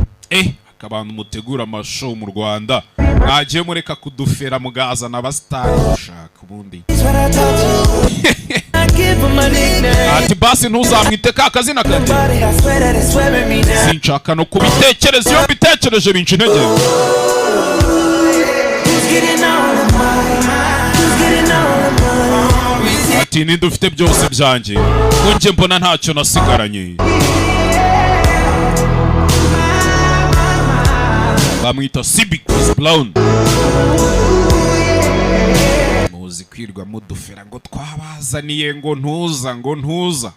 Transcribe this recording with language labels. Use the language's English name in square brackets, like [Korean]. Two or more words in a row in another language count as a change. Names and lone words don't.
[Kinyarwanda] Eh, akabantu mutegura amashow mu Rwanda. Mwagiye mureka kudufera mugazana abasitari gushaka ubundi. [English] That's what I taught you. I give him my nickname. [Kinyarwanda] Ati basi ntuzamwite ka kazina kanjye. [English] Nobody, I swear that it's wearing me down. [Kinyarwanda] Sinshaka no kubitekereza, iyo mbitekereje binca intege. [English] Who's getting all of mine? Who's getting all of mine? [Kinyarwanda] Ati ninde ufite byose byanjye? Ko njye mbona ntacyo nasigaranye. Bamwita Sibi Chris Brown. Muzi kwirwa mudufera ngo twabazaniye ngo ntuza, ngo ntuza.